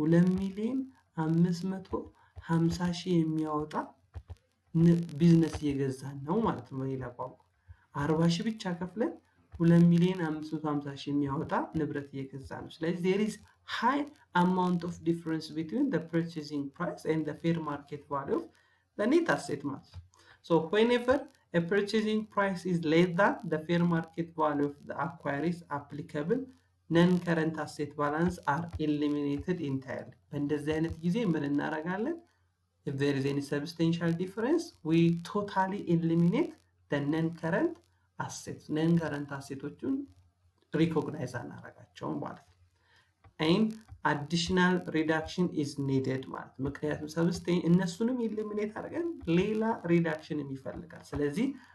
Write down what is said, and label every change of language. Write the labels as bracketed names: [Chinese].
[Amharic] 2 ሚሊዮን 550 ሺህ የሚያወጣ ቢዝነስ እየገዛን ነው ማለት ነው። በሌላ ቋንቋ 40 ሺህ ብቻ ከፍለን 2 ሚሊዮን 550 ሺህ የሚያወጣ ንብረት እየገዛ ነው። ስለዚህ [English] there is high amount of difference between the purchasing price and the fair market value of the net asset [Amharic] ማለት ነው። [English] so whenever a purchasing price is less than the fair market value of the acquired applicable non-current asset balance are eliminated entirely. [Amharic] በእንደዚህ አይነት ጊዜ ምን እናደርጋለን? [English] if there is any substantial difference we totally eliminate the non-current [Amharic] assets ነን ከረንት አሴቶቹን ሪኮግናይዝ አናረጋቸውም ማለት ነው። [English] and additional reduction is needed [Amharic] ማለት ምክንያቱም ሰብስቴን እነሱንም ኢሊሚኔት አድርገን ሌላ ሪዳክሽን ይፈልጋል። ስለዚህ